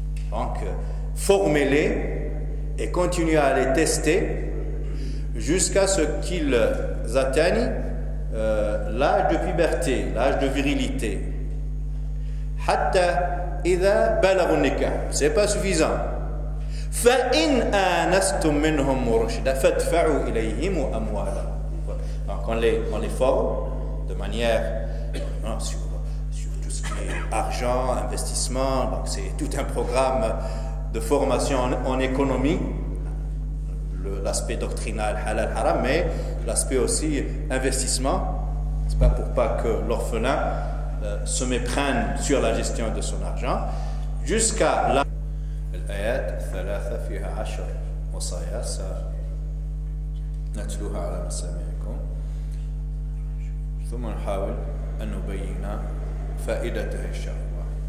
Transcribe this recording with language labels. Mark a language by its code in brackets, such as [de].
[fr] Donc formez-les et continuez à les tester jusqu'à ce qu'ils atteignent l'âge de puberté, l'âge de virilité. [ar] حتى إذا بلغوا النكاح. [fr] C'est pas suffisant. [ar] فإن آنستم منهم رشدا فادفعوا إليهم أموالهم. [fr] Donc on les forme de manière sur tout ce qui est argent, investissement. Donc c'est tout un programme de formation en économie. L'aspect doctrinal, halal, haram, mais l'aspect aussi investissement. C'est pas pour pas que l'orphelin se méprenne sur la gestion de son argent. Jusqu'à là. [ar] الآيات الثلاثة فيها 10 وصايا سنتلوها على مسامعكم، ثم نحاول أن نبين فائدتها إن شاء الله.